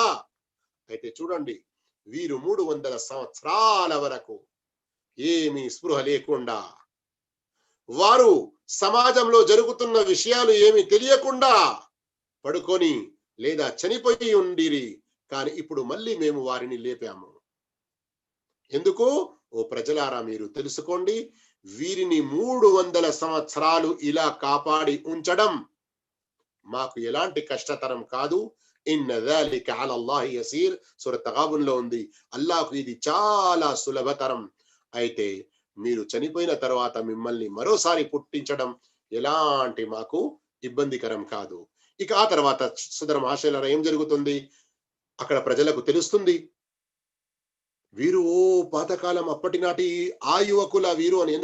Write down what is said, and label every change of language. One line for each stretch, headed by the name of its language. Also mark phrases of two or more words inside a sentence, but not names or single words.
Telugu: అయితే చూడండి, వీరు 300 సంవత్సరాల వరకు ఏమీ స్పృహ లేకుండా, వారు సమాజంలో జరుగుతున్న విషయాలు ఏమి తెలియకుండా పడుకొని లేదా చనిపోయి ఉండిరి. కానీ ఇప్పుడు మళ్ళీ మేము వారిని లేపాము. ఎందుకు? ఓ ప్రజలారా, మీరు తెలుసుకోండి, వీరిని 300 సంవత్సరాలు ఇలా కాపాడి ఉంచడం మాకు ఎలాంటి కష్టతరం కాదు.
Arabic: ఇన్న ذلك على الله يسير
Telugu: సూరత్ తగాబున్లో ఉంది. అల్లాహ్కు ఇది చాలా సులభతరం. అయితే మీరు చనిపోయిన తర్వాత మిమ్మల్ని మరోసారి పుట్టించడం ఎలాంటి మాకు ఇబ్బందికరం కాదు. ఇక ఆ తర్వాత సోదర మహాశయులారా, ఏం జరుగుతుంది? అక్కడ ప్రజలకు తెలుస్తుంది, వీరు పాతకాలం అప్పటి నాటి ఆ యువకుల వీరు అని.